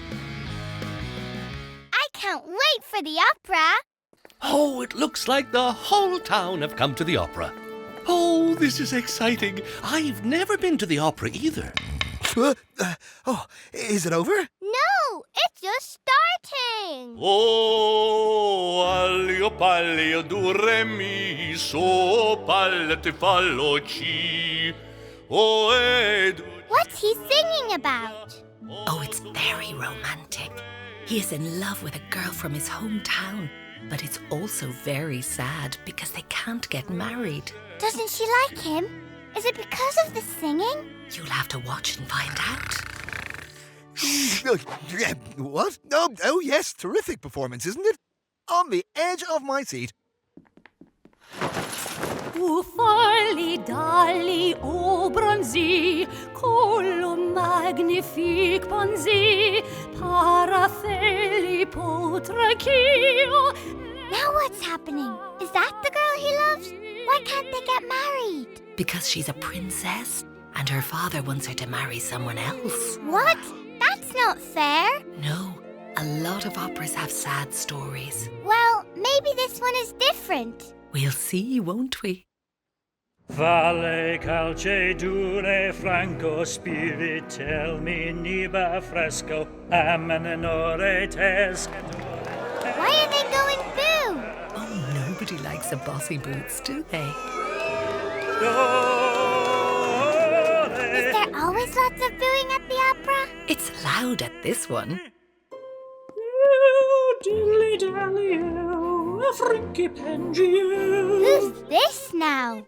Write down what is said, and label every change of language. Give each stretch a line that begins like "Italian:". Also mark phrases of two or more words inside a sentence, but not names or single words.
English: I can't wait for the opera. Oh, it looks like the whole town have come to the opera. Oh, this is exciting. I've never been to the opera either. Oh, is it over? No, it's just starting. Oh, allio pallio do re mi so palle te fallo ci. Oh, ed. What's he singing about? Oh, it's very romantic. He is in love with a girl from his hometown, but it's also very sad because they can't get married. Doesn't she like him? Is it because of the singing? You'll have to watch and find out. What? Oh, yes, terrific performance, isn't it? On the edge of my seat. Ufali dali obronzi, collo magnifique ponzi, parafeli potrakio. Now what's happening? Is that the girl he loves? Why can't they get married? Because she's a princess and her father wants her to marry someone else. What? That's not fair. No, a lot of operas have sad stories. Well, maybe this one is different. We'll see, won't we? Valle calce dure franco spiritel miniba fresco amenore tes. Why are they going boo? Oh, nobody likes a bossy boots, do they? Is there always lots of booing at the opera? It's loud at this one. Who's this now?